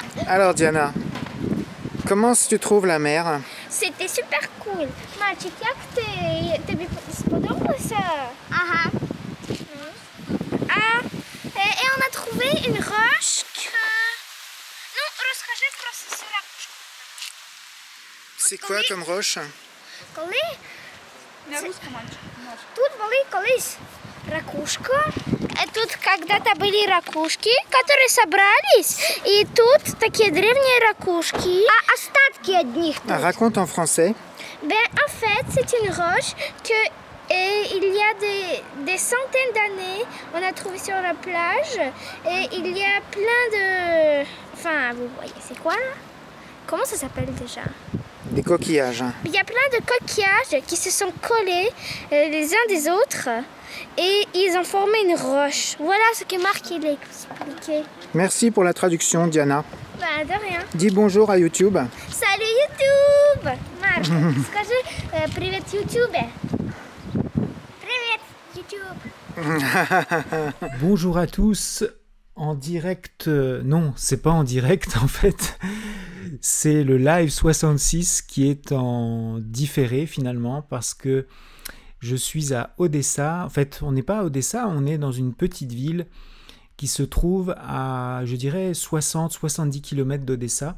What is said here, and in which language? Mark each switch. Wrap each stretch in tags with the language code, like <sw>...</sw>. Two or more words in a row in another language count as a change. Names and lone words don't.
<fr>Alors Diana, comment tu trouves la mer? C'était super cool.</fr> <uk>Мальчик, як тобі сподобалося? Ага.</uk> <fr>Et on a trouvé une roche que...</fr> <uk>Ну, розкажи про цю ракушку.</uk> <fr>C'est quoi comme roche?</fr> <uk>Коли... Тут були колись ракушка.</uk> <ru>Тут когда-то были ракушки, которые собрались. И тут такие древние ракушки. А остатки от них тут.</ru> <fr>Raconte en français. Ben, en fait, c'est une roche que il y a des centaines d'années, on a trouvé sur la plage. Et il y a plein de... Enfin, vous voyez, c'est quoi là? Comment ça s'appelle déjà? Des coquillages. Il y a plein de coquillages qui se sont collés les uns des autres et ils ont formé une roche. Voilà ce que Marc il a expliqué. Merci pour la traduction, Diana. Bah, de rien. Dis bonjour à YouTube. Salut YouTube! Marc,</fr> <ru>скажи привет YouTube. Привет YouTube.</ru> <fr>Bonjour à tous, en direct, non, c'est pas en direct en fait, c'est le live 66 qui est en différé finalement parce que je suis à Odessa. En fait, on n'est pas à Odessa, on est dans une petite ville qui se trouve à, je dirais, 60-70 km d'Odessa.</fr>